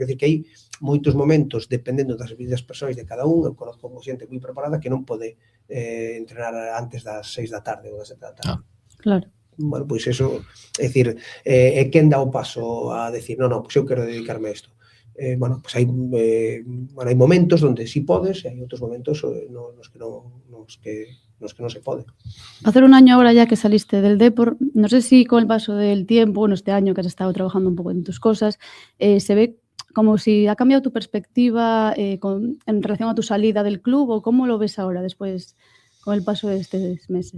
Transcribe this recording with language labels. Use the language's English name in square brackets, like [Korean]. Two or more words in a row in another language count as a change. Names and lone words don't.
[Galician] Quer dizer que hai moitos momentos, dependendo das vidas persoais de cada un, eu conozco xente moi preparada que non pode entrenar antes das 6 da tarde ou das 7 da tarde. Claro. Bueno, pois eso, é dicir, quen dá o paso a decir, non, pois eu quero dedicarme a isto. Bueno, pois hai momentos onde sí podes e hai outros momentos nos que non se pode. [Spanish] Hacer un año ahora ya que saliste del Depor, no sé si con el paso del tiempo, bueno, este año que has estado trabajando un poco en tus cosas, se ve como si ha cambiado tu perspectiva en relación a tu salida del club, o cómo lo ves ahora después con el paso de estos meses.